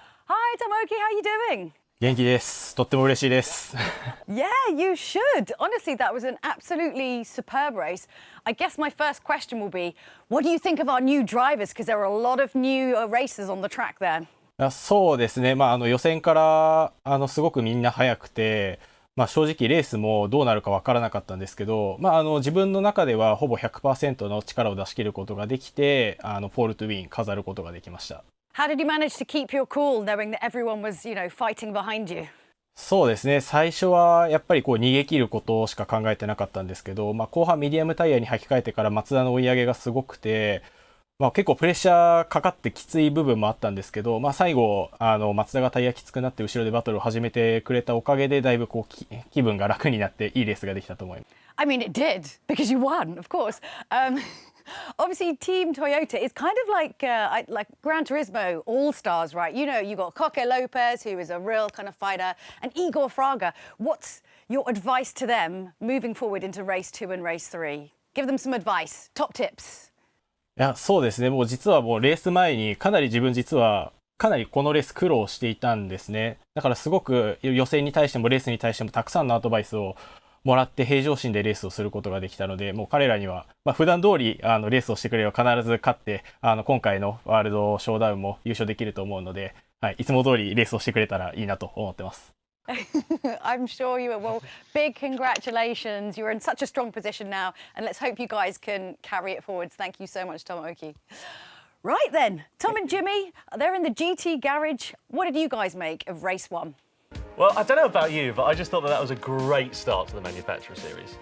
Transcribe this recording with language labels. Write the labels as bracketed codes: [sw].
[en] Hi Tomoaki, how are you doing? [ja] 元気です。とっても嬉しいです。 [en] Yeah, you should. Honestly, that was an absolutely superb race. I guess my first question will be, what do you think of our new drivers? Because there are a lot of new racers on the track there. [ja] そうですね。予選からすごくみんな速くて、正直レースもどうなるかわからなかったんですけど、自分の中ではほぼ 100% の力を出し切ることができて、ポールトゥウィン飾ることができました。 [en] How did you manage to keep your cool, knowing that everyone was, fighting behind you? [ja] そうですね。最初はやっぱり逃げ切ることしか考えてなかったんですけど、後半ミディアムタイヤに履き替えてから松田の追い上げがすごくて、結構プレッシャーかかってきつい部分もあったんですけど、最後松田がタイヤきつくなって後ろでバトルを始めてくれたおかげでだいぶ気分が楽になっていいレースができたと思います。 [en] I mean, it did, because you won, of course. Obviously, Team Toyota is kind of like Gran Turismo All-Stars, right? You got Coque Lopez, who is a real kind of fighter, and Igor Fraga. What's your advice to them moving forward into race 2 and race 3? Give them some advice, top tips. [ja] いや、そうですね。実はレース前にかなりこのレース苦労していたんですね。だからすごく予選に対してもレースに対してもたくさんのアドバイスをもらって平常心でレースをすることができたので、もう彼らには、普段通りレースをしてくれれば必ず勝って今回のワールドショーダウンも優勝できると思うので、いつも通りレースをしてくれたらいいなと思ってます。 [en] I'm sure you will. Well, big congratulations. You're in such a strong position now, and let's hope you guys can carry it forwards. Thank you so much, Tomoaki. Right then, Tom and Jimmy, they're in the GT garage. What did you guys make of race 1? Well, I don't know about you, but I just thought that was a great start to the Manufacturer Series.